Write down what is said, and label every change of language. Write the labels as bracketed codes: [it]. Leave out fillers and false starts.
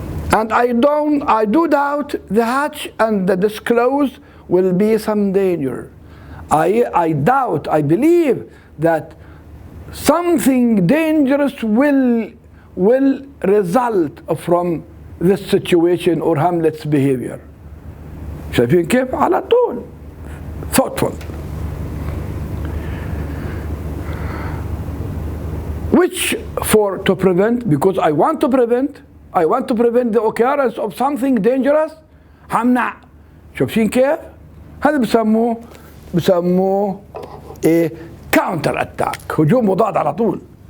[en] And I do doubt the hatch and the disclose will be some danger. I believe that something dangerous will result from this situation or Hamlet's behavior. [ar] شايفين كيف؟ على طول thoughtful. [en] Which to prevent, because I want to prevent the occurrence of something dangerous. [ar] همنع. شايفين كيف؟ هذا بسموه ايه؟ [en] counter attack، [ar] هجوم مضاد على طول.